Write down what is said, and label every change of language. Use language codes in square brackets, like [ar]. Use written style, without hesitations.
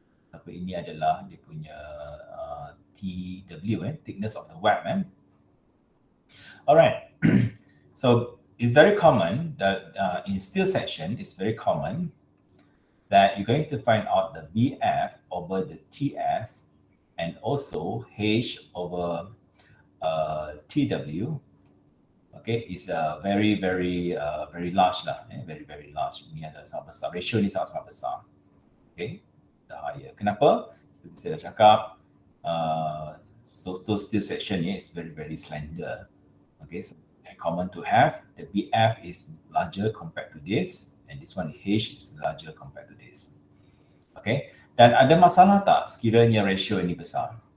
[ms] Tapi ini adalah dia punya TW [en] thickness of the web. Alright, so it's very common that in steel section, it's very common that you're going to find out the BF over the TF and also H over TW. Okay, is very large lah, very large. [ms] Ini adalah sangat besar. Ratio ni sangat besar. [en] Okay, the higher. [ms] Kenapa? Seperti saya dah cakap, [en] so steel section ni is very slender. Okay, so it's common to have the BF is larger compared to this, and this one H is larger compared to this. [ms] Okay, dan ada masalah tak sekiranya ratio ini besar?